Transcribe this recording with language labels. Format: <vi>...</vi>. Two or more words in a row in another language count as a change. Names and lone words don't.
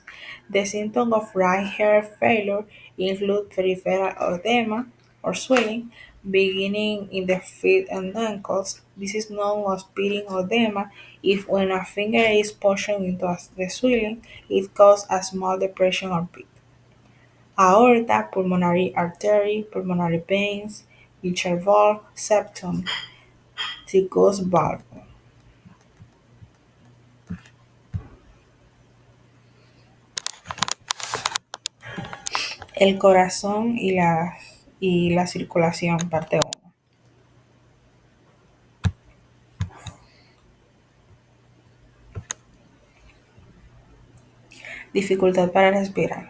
<en>The symptoms of right heart failure include peripheral edema or swelling, beginning in the feet and ankles. This is known as pitting edema. If when a finger is pushed into the swelling, it causes a small depression or pit. Aorta, pulmonary artery, pulmonary veins, mitral valve, septum, Tycho's valve.</en> <es>El corazón y la circulación, parte uno. Dificultad para respirar.</es>